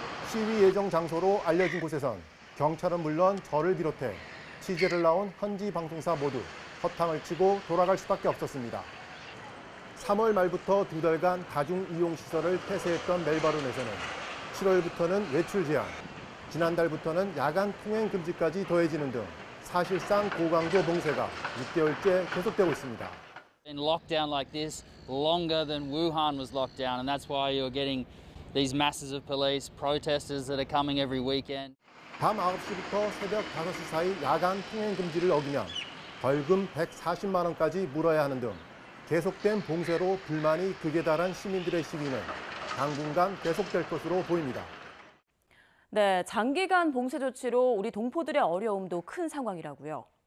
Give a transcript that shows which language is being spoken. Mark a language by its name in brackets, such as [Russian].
[Korean] 시위 예정 장소로 알려진 곳에선 경찰은 물론 저를 비롯해 취재를 나온 현지 방송사 모두 허탕을 치고 돌아갈 수밖에 없었습니다. 3월 말부터 2달간 다중이용시설을 폐쇄했던 멜버른에서는 7월부터는 외출 제한, 지난달부터는 야간 통행 금지까지 더해지는 등 사실상 고강도 봉쇄가 6개월째 계속되고 있습니다. [English] In lockdown like this, longer than Wuhan was locked down, and that's why you're getting these masses of police protesters that are coming every weekend. [Korean] 밤 9시부터 새벽 5시 사이 야간 통행 금지를 어기면 벌금 140만 원까지 물어야 하는 등 계속된 봉쇄로 불만이 극에 달한 시민들의 시위는 당분간 계속될 것으로 보입니다. 네, 장기간 봉쇄 조치로 우리 동포들의 어려움도 큰 상황이라고요.